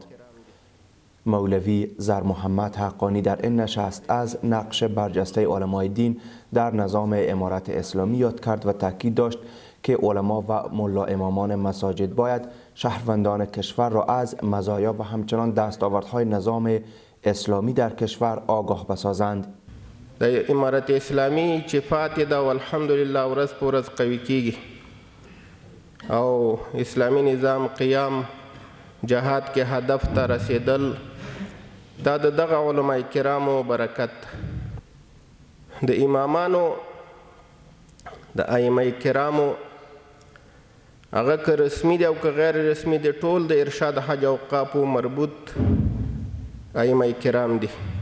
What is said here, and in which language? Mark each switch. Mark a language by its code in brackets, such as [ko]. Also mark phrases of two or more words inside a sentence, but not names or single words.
[fa] مولوی زر محمد حقانی در این نشست از نقش برجسته علمای دین در نظام امارت اسلامی یاد کرد و تاکید داشت که علما و ملا امامان مساجد باید شهروندان کشور را از مزایا و همچنان دستاوردهای نظام اسلامی در کشور آگاه بسازند. [ps] د امارت اسلامی چې فاتې ده او الحمدلله ورځ په ورځ قوي کیږي او اسلامی نظام قیام جهاد کې هدف ته رسیدل دا د دغه علماء کرامو برکت د امامانو د ائمه کرامو هغه که رسمي دي او که غیر رسمي دي ټول د ارشاد حج او اوقافو مربوط ائمه کرام دي.